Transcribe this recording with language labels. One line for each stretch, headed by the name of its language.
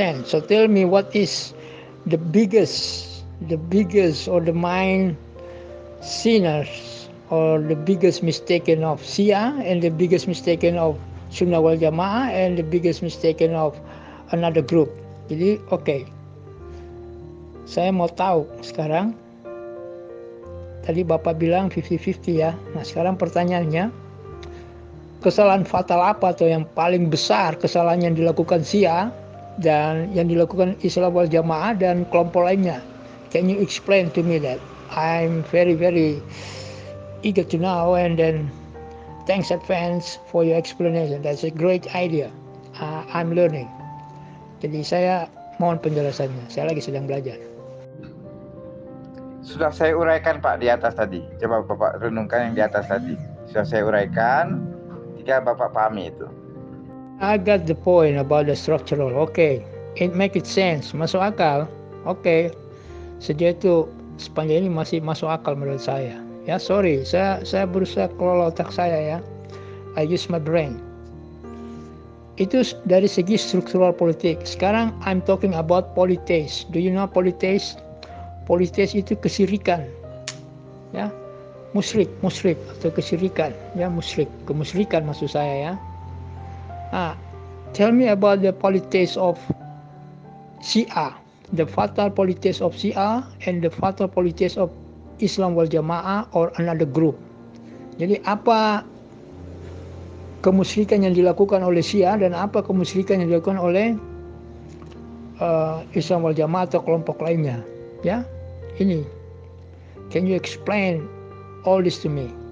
English: So tell me, what is the biggest or the mind sinners or the biggest mistaken of Shia and the biggest mistaken of Sunnah wal Jamaah and the biggest mistaken of another group.
Indonesian: Jadi oke, saya mau tahu sekarang. Tadi Bapak bilang 50-50 ya. Nah sekarang pertanyaannya, kesalahan fatal apa atau yang paling besar kesalahan yang dilakukan Syiah dan yang dilakukan Islam wal Jamaah dan kelompok lainnya?
English: Can you explain to me that? I'm very eager to know, and then thanks advance for your explanation. That's a great idea. I'm learning.
Indonesian: Jadi saya mohon penjelasannya. Saya lagi sedang belajar. Sudah saya uraikan, Pak, di atas tadi. Coba Bapak renungkan yang di atas tadi. Sudah saya uraikan, jika Bapak pahami itu.
English: I got the point about the structural. Okay, it make it sense.
Indonesian: Masuk akal. Okay, sejauh itu sepanjang ini masih masuk akal menurut saya. Ya sorry, saya berusaha kelola otak saya ya.
English: I use my brain.
Indonesian: Itu dari segi struktural politik. Sekarang
English: I'm talking about politis. Do you know politis?
Indonesian: Politis itu kesyirikan, ya, musyrik atau kesyirikan, ya, kemusyrikan maksud saya ya.
English: Tell me about the politis of Syiah, the fatal politis of Syiah and the fatal politis of Islam wal Jamaah or another group.
Indonesian: Jadi apa kemusyrikan yang dilakukan oleh Syiah dan apa kemusyrikan yang dilakukan oleh Islam wal Jamaah atau kelompok lainnya, ya.
English: Ini, can you explain all this to me?